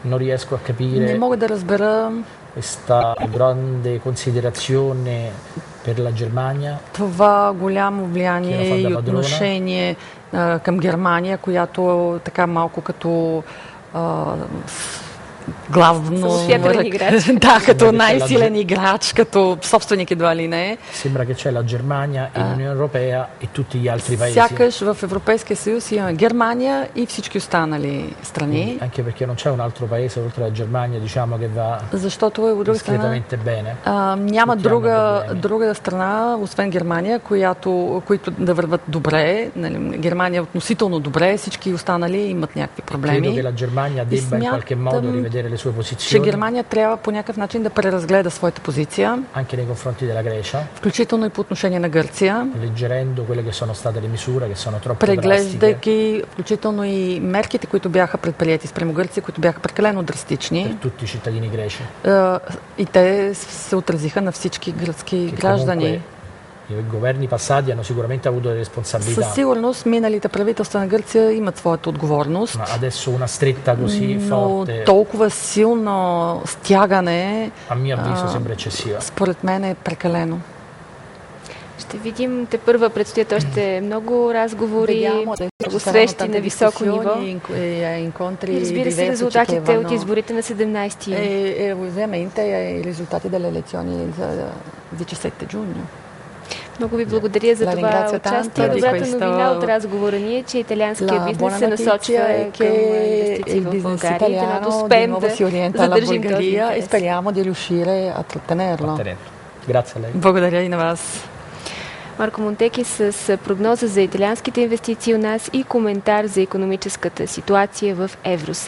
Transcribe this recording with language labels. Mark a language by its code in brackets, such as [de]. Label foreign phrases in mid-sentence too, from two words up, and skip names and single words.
[bg] Не мога да разбера това голямо влияние и отношение към Германия, която така малко като главно... Да, като най-силен играч, като собственик едва ли не. [it] Sembra che c'è la Germania e l'Unione Europea e tutti gli altri paesi. [bg] Сякаш в Европейския съюз има Германия и всички останали страни. [it] Anche perché non c'è un altro paese oltre la Germania, diciamo, che va discretamente bene. [bg] Няма друга страна, освен Германия, които да върват добре. Германия относително добре, всички останали имат някакви проблеми. [it] Credo che la Germania debba in qualche modo rivedere le sue posizioni. [bg] Че Германия трябва по някакъв начин да преразгледа своята позиция. [it] Anche nei confronti della Grecia. [bg] Включително и по отношение на Гърция. [it] Alleggerendo quelle che sono state le misure che sono troppo drastiche. [bg] Преглеждайки включително и мерките, които бяха предприети спрямо Гърция, които бяха прекалено драстични. [it] Per tutti i cittadini greci. [bg] И те се отразиха на всички гръцки граждани. [it] I governi passati hanno sicuramente avuto delle responsabilità. [bg] Със сигурност миналите правителства на Гърция имат своята отговорност. [it] Ma adesso una stretta così forte. [bg] Толкова силно стягане, [it] a mio avviso sembra eccessiva. [bg] Според мен е прекалено. Ще видим, те първа предстоят още много разговори, много срещи на високо ниво. И разбира се, резултатите от изборите на 17-ти юни. [it] Ovviamente i risultati delle elezioni del 17 giugno. [bg] Много ви благодаря за това участие. Добрата новина от разговора ни е, че италианският бизнес се насочва към инвестиции в България и да успеем да задържим този интерес. [it] Speriamo di riuscire a trattenerlo. [bg] Благодаря и на вас. Марко Монтеки с прогноза за италианските инвестиции у нас и коментар за икономическата ситуация в Евросъюза.